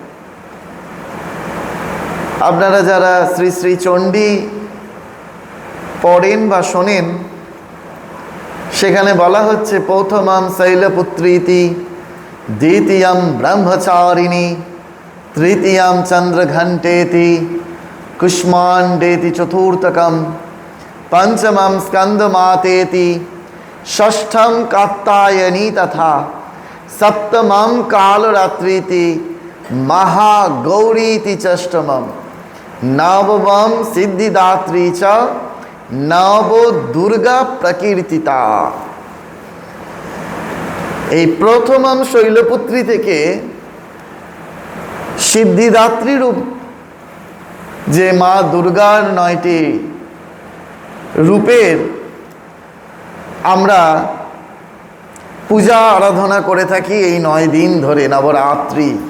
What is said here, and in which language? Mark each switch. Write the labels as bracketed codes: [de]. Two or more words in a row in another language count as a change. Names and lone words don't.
[bn] আপনারা যারা শ্রী শ্রী চণ্ডী পড়েন বা শোনেন সেখানে বলা হচ্ছে [sa] প্রথমম শৈলপুত্রীতি, দ্বিতীয়ম ব্রহ্মচারিণী, তৃতীয়ম চন্দ্রঘণ্টেতি, কুষ্মাণ্ডেতি, চতুর্থকম पंचमं स्कंदमातेति, षष्ठम कात्यायनी तथा सप्तमं कालरात्रीति, महागौरीति षष्ठमं, नवमं सिद्धिदात्री च नवो दुर्गा प्रकीर्तिता। [bn] এই [sa] প্রথমম শৈলপুত্রী [bn] থেকে সিদ্ধিদাত্রী রূপ যে মা দুর্গার 9টি রূপের আমরা পূজা আরাধনা করে থাকি এই 9 দিন ধরে নবরাত্রি।